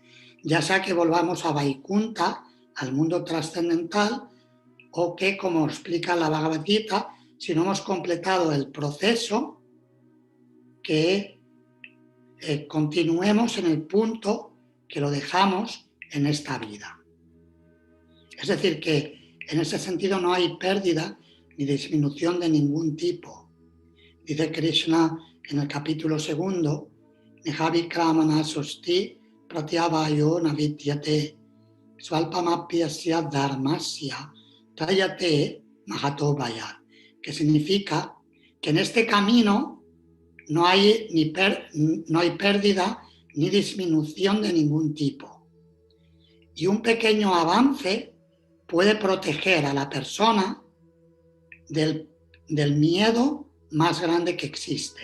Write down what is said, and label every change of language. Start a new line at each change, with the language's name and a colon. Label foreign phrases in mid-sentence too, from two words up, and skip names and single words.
Spanish: Ya sea que volvamos a Vaikunta, al mundo trascendental, o que, como explica la Bhagavad Gita, si no hemos completado el proceso, que continuemos en el punto que lo dejamos en esta vida. Es decir, que en ese sentido no hay pérdida ni disminución de ningún tipo. Dice Krishna en el capítulo 2,
Sanskrit: Nehavikramana sosti pratyavayo navidyate svalpamapyasya dharmasya trayate mahato vayat,
Spanish: que significa que en este camino no hay pérdida ni disminución de ningún tipo. Y un pequeño avance puede proteger a la persona del miedo más grande que existe.